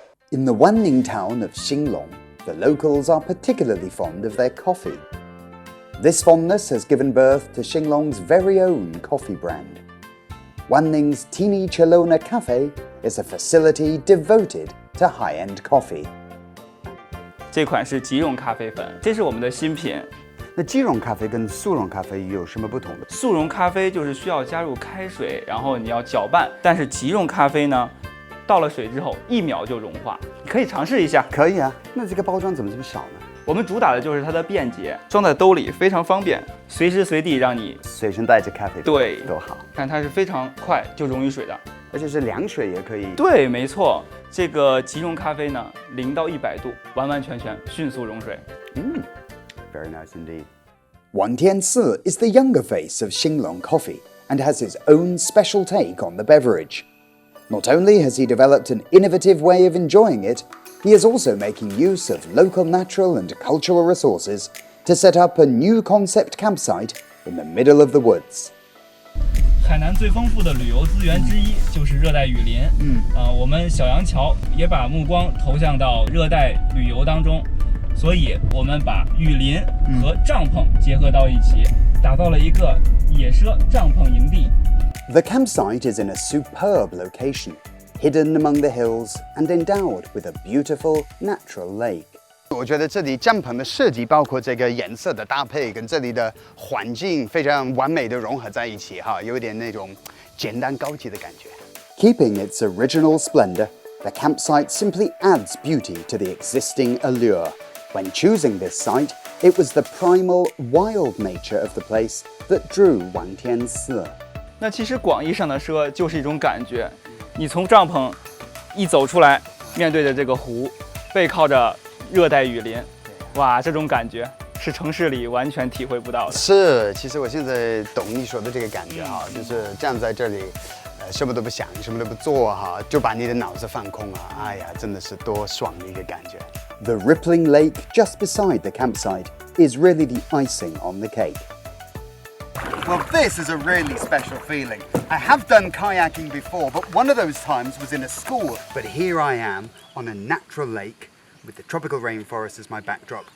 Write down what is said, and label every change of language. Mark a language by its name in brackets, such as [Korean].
[English] In the Wanning town of Xinglong, the locals are particularly fond of their coffee. This fondness has given birth to Xinglong's very own coffee brand. Wanning's Teeny Chelona Cafe is a facility devoted to high-end coffee. [Chinese] 这款是即溶咖啡粉，这是我们的新品。那即溶咖啡跟速溶咖啡有什么不同的？速溶咖啡就是需要加入开水，然后你要搅拌，但是即溶咖啡呢，倒了水之后1秒就融化。你可以尝试一下。可以啊。那这个包装怎么这么小呢？我们主打的就是它的便捷，装在兜里非常方便，随时随地让你随身带着咖啡对都好。看它是非常快就溶于水的，而且是凉水也可以。对，没错，这个即溶咖啡呢，0到100度，完完全全迅速溶水。 [English] Very nice indeed. Wang Tianci is the younger face of Xinglong coffee and has his own special take on the beverage. Not only has he developed an innovative way of enjoying it, he is also making use of local natural and cultural resources to set up a new concept campsite in the middle of the woods. [Chinese] 海南最丰富的旅游资源之一就是热带雨林。我们小洋桥也把目光投向到热带旅游当中，所以我们把雨林和帐篷结合到一起，打造了一个野奢帐篷营地。 [English] The campsite is in a superb location, hidden among the hills and endowed with a beautiful natural lake. [Chinese] 我觉得这里帐篷的设计，包括这个颜色的搭配，跟这里的环境非常完美的融合在一起，哈，有点那种简单高级的感觉。 [English] Keeping its original splendor, the campsite simply adds beauty to the existing allure. When choosing this site, it was the primal, wild nature of the place that drew Wang Tianci. [Chinese] 那其实广义上的奢就是一种感觉，你从帐篷一走出来，面对着这个湖，背靠着热带雨林，哇，这种感觉是城市里完全体会不到的。是，其实我现在懂你说的这个感觉哈，就是站在这里，什么都不想，什么都不做哈，就把你的脑子放空啊，哎呀，真的是多爽的一个感觉。 [English] The rippling lake just beside the campsite is really the icing on the cake. Well, this is a really special feeling. I have done kayaking before, but one of those times was in a school. But here I am on a natural lake with the tropical rainforest as my backdrop.